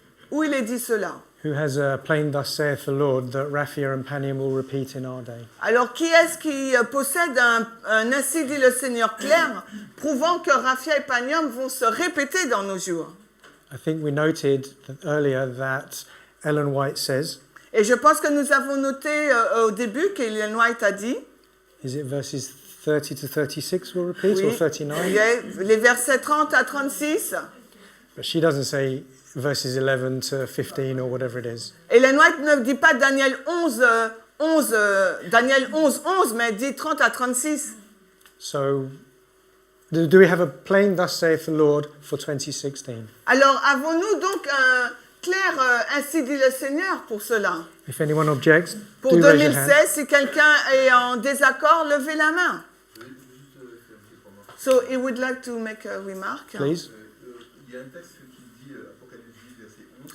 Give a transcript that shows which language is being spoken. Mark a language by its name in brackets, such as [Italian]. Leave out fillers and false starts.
[French] Où il est dit cela? [English] Who has a plain thus saith the Lord that Raphia and Panium will repeat in our day? [French] Alors, qui est-ce qui possède un ainsi dit le Seigneur clair, prouvant que Raphia et Panium vont se répéter dans nos jours? [English] I think we noted earlier that Ellen White says, [French] Et je pense que nous avons noté au début qu'Ellen White a dit, [English] is it verses 30 to 36 will repeat, [French] oui, [English] or 39? [French] les versets 30 à 36. [English] But she doesn't say verses 11 to 15 or whatever it is. [French] Ellen White ne dit pas Daniel 11, Daniel 11, 11, mais dit 30 à 36. [English] So, do we have a plain thus saith the Lord for 2016? [French] Alors, avons-nous donc un clair ainsi dit le Seigneur pour cela? [English] If anyone objects, [French] Pour [English] do raise your hand. [French] 2016, si quelqu'un est en désaccord, levez la main. [English] So, he would like to make a remark. Please. [French] Il y a un texte qui dit Apocalypse 10, verset 11.